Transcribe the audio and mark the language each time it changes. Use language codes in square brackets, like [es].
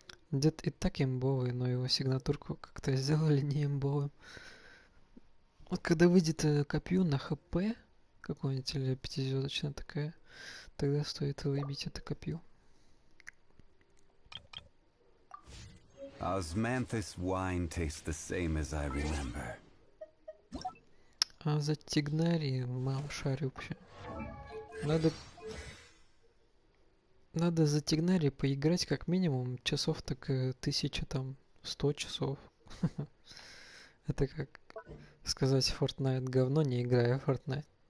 [ru] Дед и так имбовый, но его сигнатурку как-то сделали не имбовым. Вот когда выйдет копью на ХП, какой-нибудь или 5-звездочная такая, тогда стоит выбить это копью. [en] Osmanthus wine tastes the same as I remember. [ru] А за Тигнари мало шарю вообще. Надо за Тигнари поиграть как минимум часов так 1000 там 100 часов. Это как сказать Fortnite говно, не играя в Fortnite.